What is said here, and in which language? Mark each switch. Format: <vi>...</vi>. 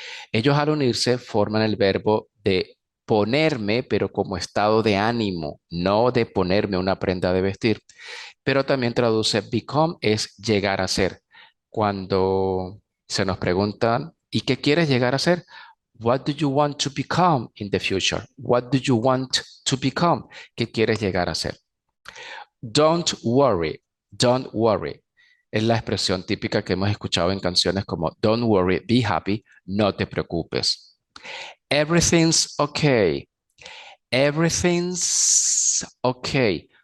<es>Ellos al unirse forman el verbo de ponerme, pero como estado de ánimo, no de ponerme una prenda de vestir. Pero también traduce become es llegar a ser. Cuando se nos preguntan, ¿y qué quieres llegar a ser?</es> <en>What do you want to become in the future? What do you want to become?</en> <es>¿Qué quieres llegar a ser?</es> <en>Don't worry, don't worry.</en> <es>Es la expresión típica que hemos escuchado en canciones como</es> <en>Don't worry, be happy,</en> <es>no te preocupes.</es> <en>Everything's okay. Everything's okay.</en>